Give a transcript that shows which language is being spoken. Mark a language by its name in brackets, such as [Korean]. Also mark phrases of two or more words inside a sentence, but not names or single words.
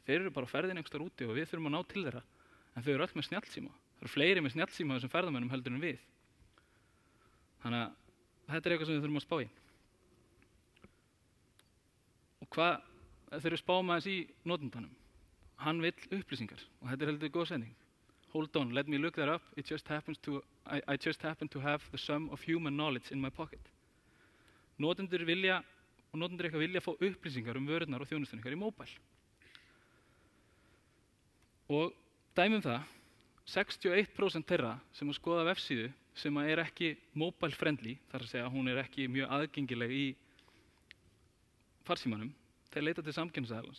[Icelandic] Þeir eru bara á ferðinni einhvers staðar úti og við þurfum að ná til þeirra. En þau eru öll með snjallsíma. Það eru fleiri með snjallsíma þessum ferðamönnum heldur en við. Þannig að þetta er eitthvað sem við þurfum að spá í. Og þeir eru spáum aðeins í notendanum. Hann vill upplýsingar og þetta er heldur góð setning. [English] Hold on, let me look that up. I just happen to have the sum of human knowledge in my pocket. [Icelandic] Notendur vilja fá upplýsingar vörurnar og þjónustuna ykkar í móbæl. Og dæmum það, 61% þeirra sem að skoða vefsíðu sem er ekki [English] mobile friendly, [Icelandic] þar að segja hún er ekki mjög aðgengileg í farsímanum, þeir leita til samkeppnisaðilans.